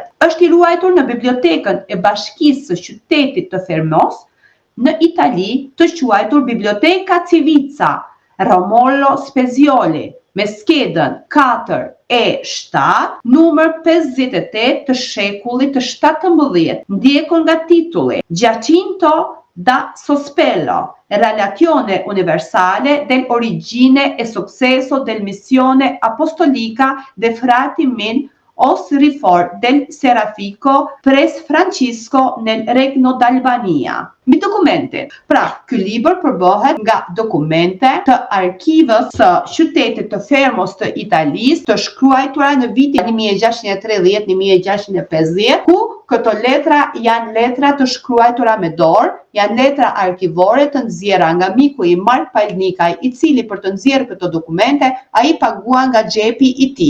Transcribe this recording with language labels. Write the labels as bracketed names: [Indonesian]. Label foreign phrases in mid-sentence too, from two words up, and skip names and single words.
[Albanian] Është i ruajtur në bibliotekën e Bashkisë së Qytetit të Fermos në Itali, të quajtur Biblioteka Civica Romolo Spezioli, me skedën 4E7, numër 58 të shekullit të 17, ndjekon nga titulli Giacinto da Sospelo, Relazione Universale dell'origine e successo del missione apostolica dei frati min Osrifor del Serafico pres Francisco nel Regno d'Albania. Mi dokumentin. Pra, ky libër përbëhet nga dokumente të arkivës së qytetit të Fermos të Italisë, të shkruara në vitin 1630-1650, ku këto letra janë letra të shkruara me dorë, janë letra arkivore të nxjerra nga miku i Mark Palnikaj, i cili për të nxjerrë këto dokumente, ai pagua nga xhepi i tij.